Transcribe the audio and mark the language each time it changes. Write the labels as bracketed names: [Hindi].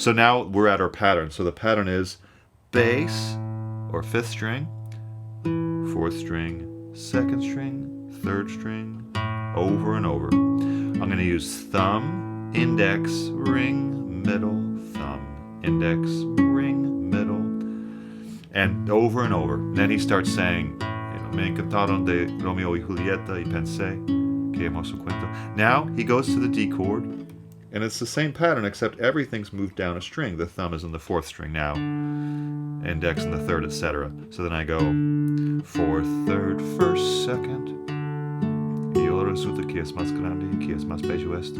[English] So now we're at our pattern. So the pattern is bass or 5th string, 4th string, 2nd string, 3rd string, over and over. I'm going to use thumb, index, ring, middle, thumb, index, ring, middle, and over and over. And then he starts saying, [Spanish] me encantaron de Romeo y Julieta y pensé que hermoso cuento. [English] Now he goes to the D chord, and it's the same pattern except everything's moved down a string. The thumb is in the 4th string now, index in the 3rd, etc. So then I go 4th, 3rd, 1st, 2nd. [Spanish] Y ahora resulta que es más grande, que es más bello esto.